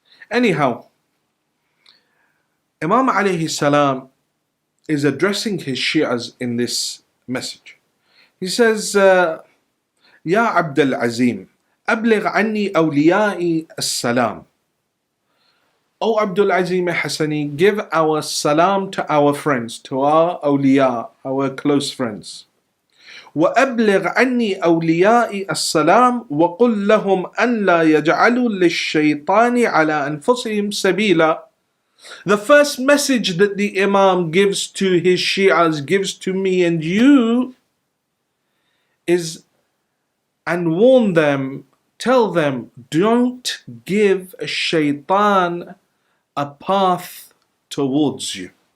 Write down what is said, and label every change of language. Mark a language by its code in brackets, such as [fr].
[en] Anyhow, Imam alayhi salam is addressing his Shias in this message. He says, Ya Abdul Azim, [ar] أبلغ عني أوليائي السلام. [en] O Abdul Azim Hassani, give our salam to our friends, to our awliya, our close friends. [ar] وأبلغ عني أوليائي السلام وقل لهم أن لا يجعلوا للشيطان على أنفسهم سبيلا. [en] The first message that the Imam gives to his Shias, gives to me and you, is, and warn them, tell them, don't give a shaitan a path towards you.